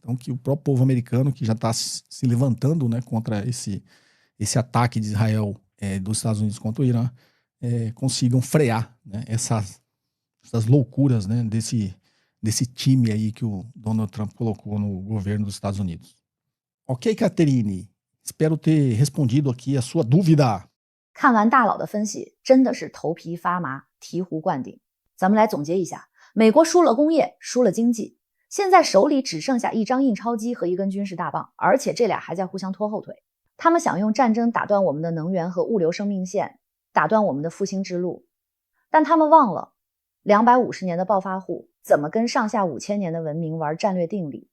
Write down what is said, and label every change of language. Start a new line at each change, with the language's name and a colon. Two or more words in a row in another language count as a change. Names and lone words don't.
Portuguese: Então que o próprio povo americano, que já está se levantando, né, contra esse ataque de Israel, dos Estados Unidos contra o Irã, consigam frear, né, essas loucuras, né, desse time aí que o Donald Trump colocou no governo dos Estados Unidos. Ok, Catherine? Espero ter respondido aqui a sua dúvida.
Chinese: 看完大佬的分析，真的是头皮发麻，醍醐灌顶。咱们来总结一下，美国输了工业，输了经济，现在手里只剩下一张印钞机和一根军事大棒，而且这俩还在互相拖后腿。他们想用战争打断我们的能源和物流生命线，打断我们的复兴之路，但他们忘了250年的暴发户怎么跟上下5000年的文明玩战略定力。